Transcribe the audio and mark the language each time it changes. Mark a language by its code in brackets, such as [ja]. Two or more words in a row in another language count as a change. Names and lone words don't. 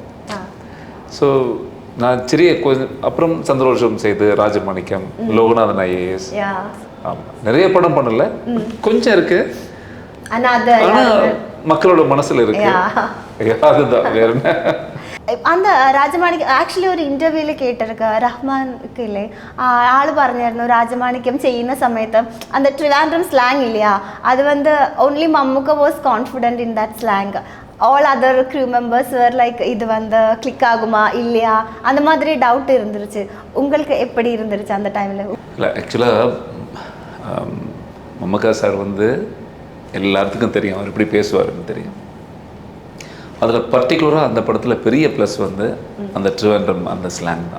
[ta] ஸோ நான் சிறிய கொஞ்சம் அப்புறம் சந்திரோஷம் செய்து ராஜமாணிக்கம், லோகநாதன் ஐஏஎஸ், ஆமாம் நிறைய படம் பண்ணல, கொஞ்சம் இருக்கு, ஆனா மக்களோட மனசுல இருக்கு. அதுதான் வேற என்ன. அந்த [ml] രാജമാണിക്യം ആക്ച്വലി ഒരു ഇന്റർവ്യൂവിൽ കേട്ടിരിക്കുക റഹ്മാൻക്ക് ഇല്ലേ ആള് പറഞ്ഞായിരുന്നു രാജമാണിക്യം ചെയ്യുന്ന സമയത്ത് [ta] அந்த [en] Trivandrum slang [ta] இல்லையா அது வந்து [en] only மம்முக்கா was confident in that slang, all other crew members were like [ta] இது வந்து கிளிக் ஆகுமா இல்லையா அந்த மாதிரி டவுட் இருந்துருச்சு. உங்களுக்கு எப்படி இருந்துருச்சு அந்த டைம்ல? இல்லை ஆக்சுவலாக மம்மக்கா சார் வந்து எல்லாத்துக்கும் தெரியும் அவர் எப்படி பேசுவாருன்னு தெரியும். அதில் பர்டிகுலராக அந்த படத்தில் பெரிய ப்ளஸ் வந்து அந்த ட்ரிவாண்ட்ரம் அந்த ஸ்லாங் தான்.